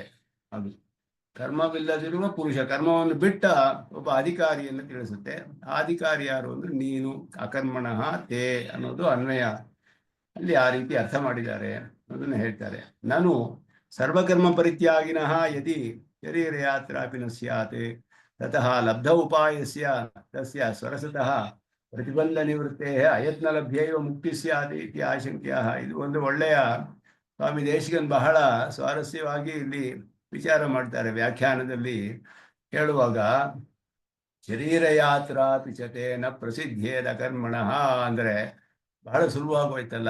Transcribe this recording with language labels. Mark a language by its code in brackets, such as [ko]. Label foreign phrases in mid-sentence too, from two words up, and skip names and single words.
[kn] ಅದು ಕರ್ಮವಿಲ್ಲದಿರುವ ಪುರುಷ, ಕರ್ಮವನ್ನು ಬಿಟ್ಟ ಒಬ್ಬ ಅಧಿಕಾರಿಯನ್ನು ತಿಳಿಸುತ್ತೆ. ಆ ಅಧಿಕಾರಿ ಯಾರು ಅಂದ್ರೆ ನೀನು. [sa] ಅಕರ್ಮಣಃ ತೇ [kn] ಅನ್ನೋದು ಅನ್ವಯ ಅಲ್ಲಿ ಆ ರೀತಿ ಅರ್ಥ ಮಾಡಿದ್ದಾರೆ ಅದನ್ನು ಹೇಳ್ತಾರೆ. [sa] ನಾನು ಸರ್ವಕರ್ಮ ಪರಿತ್ಯಾಗಿನಃ ಯದಿ ಶರೀರ ಯಾತ್ರಾಪಿ ನ ಸ್ಯಾತ್ ತತಃ ಲಬ್ಧ ಉಪಾಯಸ್ಯ ತಸ್ಯ ಸ್ವರಸತಃ ಪ್ರತಿಬಂಧ ನಿವೃತ್ತೇ ಅಯತ್ನ ಲಭ್ಯೈವ ಮುಕ್ತಿ ಸ್ಯಾತ್ ಇತಿ ಆಶಂಕ್ಯ. [kn] ಇದು ಒಂದು ಒಳ್ಳೆಯ, ಸ್ವಾಮಿ ದೇಶಿಕನ್ ಬಹಳ ಸ್ವಾರಸ್ಯವಾಗಿ ಇಲ್ಲಿ ವಿಚಾರ ಮಾಡ್ತಾರೆ ವ್ಯಾಖ್ಯಾನದಲ್ಲಿ ಹೇಳುವಾಗ. [sa] ಶರೀರ ಯಾತ್ರಾ ಪಿಚತೆ ನ ಪ್ರಸಿದ್ಧೇದ ಕರ್ಮಣಃ [kn] ಅಂದ್ರೆ ಬಹಳ ಸುಲಭವಾಗೋಯ್ತಲ್ಲ.